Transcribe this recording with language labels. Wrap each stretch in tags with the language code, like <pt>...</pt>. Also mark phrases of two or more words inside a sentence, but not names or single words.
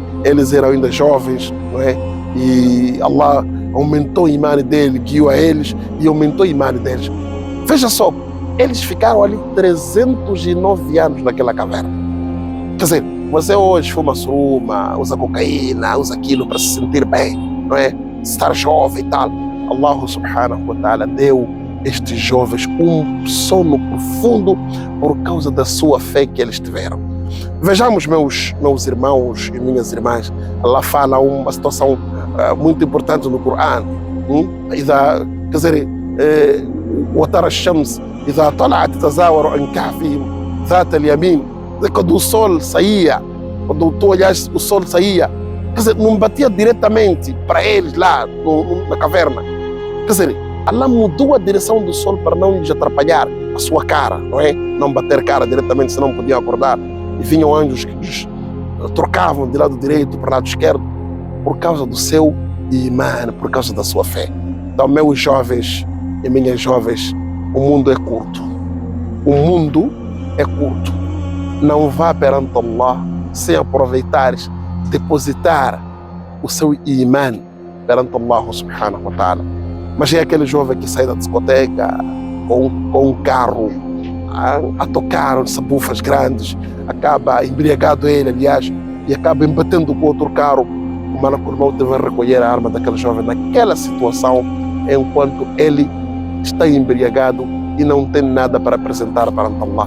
<pt>Eles eram ainda jovens, não é? E Allah aumentou o imã dele, guiou a eles e aumentou o imã deles. Veja só, eles ficaram ali 309 anos naquela caverna. Quer dizer, você hoje fuma suruma, usa cocaína, usa aquilo para se sentir bem, não é? Estar jovem e tal. Allah</pt> <ar>سبحانه وتعالى</ar> <pt>deu estes jovens um sono profundo por causa da sua fé que eles tiveram. Vejamos, meus irmãos e minhas irmãs, Allah fala uma situação muito importante no Corão. Quer dizer,</pt> <ar>وترى الشمس إذا طلعت تزاور عن كهفهم ذات اليمين.</ar> <pt>Quando o sol saía, quando tu olhaste o sol saía, quer dizer, não batia diretamente para eles lá na caverna. Quer dizer, Allah mudou a direção do sol para não lhes atrapalhar a sua cara, não é? Não bater cara diretamente, senão podiam acordar. E vinham anjos que os trocavam de lado direito para o lado esquerdo por causa do seu imã, por causa da sua fé. Então, meus jovens e minhas jovens, o mundo é curto. O mundo é curto. Não vá perante Allah sem aproveitares, depositar o seu imã perante Allah</pt> <ar>سبحانه وتعالى.</ar> <pt>Mas é aquele jovem que sai da discoteca com um carro a tocar sabufas grandes, acaba embriagado ele, aliás, e acaba embatendo com outro carro. O</pt> <ar>ملك الموت</ar> <pt>vai recolher a arma daquele jovem naquela situação, enquanto ele está embriagado e não tem nada para apresentar perante Allah.</pt>